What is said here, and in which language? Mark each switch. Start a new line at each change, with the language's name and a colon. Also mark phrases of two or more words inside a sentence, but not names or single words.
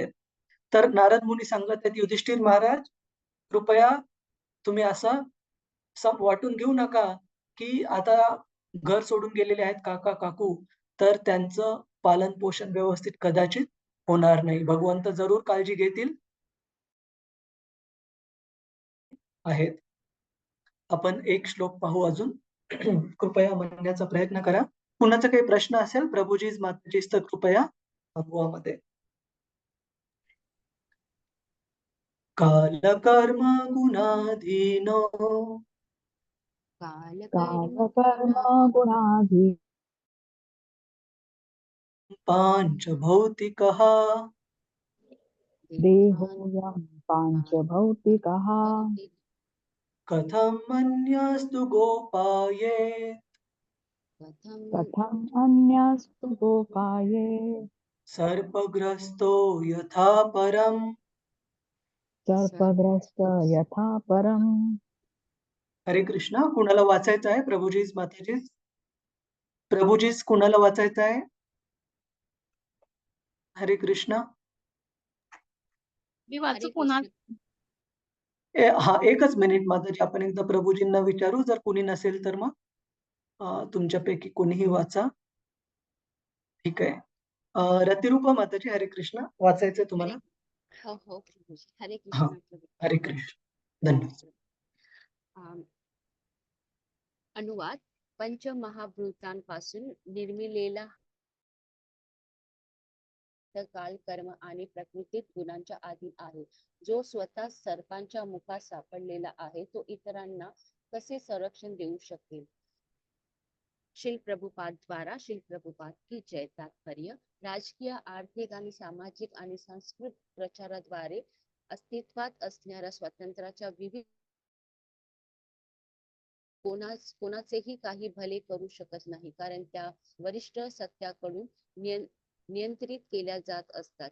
Marathi: तर नारद मुनी सांगत आहेत, युधिष्ठिर महाराज, कृपया तुम्ही असं वाटून घेऊ नका, की आता घर सोडून गेलेले आहेत काका, काकू, तर त्यांचं पालन-पोषण व्यवस्थित कदाचित होणार नाही. भगवंत जरूर काळजी घेतील आहेत. आपण एक श्लोक पाहू अजून. कृपया म्हणण्याचा प्रयत्न करा. कुणाचा काही प्रश्न असेल प्रभुजीच माताजीच तर कृपया अफवामध्ये.
Sanskrit: कालकर्म गुणाधीनो कालकर्म गुणाधी पांचभौतिकः देहोऽयं पाञ्चभौतिकः कथं मन्यस्तु गोपाये कथम् अन्यस्तु गोपाये सर्पग्रस्तो यथा परम्. सर्पग्रस्त यथा परम्.
Marathi: हरे कृष्णा. कुणाला वाचायचं आहे? प्रभुजीच माताजीच. प्रभुजीच कुणाला वाचायचं आहे? हरे कृष्णा. मी वाचू पुन्हा. हा, एकच मिनिट माताजी, आपण एकदा प्रभुजींना विचारू, जर कुणी नसेल तर मग तुमच्यापैकी कोणीही वाचा. ठीक आहे. रतिरूपा माताजी, हरे कृष्णा. वाचायचंय तुम्हाला? हो हो प्रभूजी. हरे हा, कृष्ण प्रभू. हरे कृष्ण. धन्यवाद. अनुवाद. पंचमहाभूतांपासून निर्मिलेला काल, कर्म आणि प्रकृतीत गुणांच्या अधीन आहे. जो स्वतः सर्पांच्या मुखात सापडलेला आहे, तो इतरांना कसे संरक्षण देऊ शकेल?
Hindi: श्री प्रभुपाद द्वारा श्री प्रभुपाद की जय.
Marathi: तात्पर्य: राजकीय, आर्थिक आणि सामाजिक आणि सांस्कृतिक प्रचाराद्वारे अस्तित्वात असणाऱ्या स्वातंत्र्याच्या विविध कोणाचेही काही भले करू शकत नाही, कारण त्या वरिष्ठ सत्याकडून नियंत्रित केल्या जात असतात.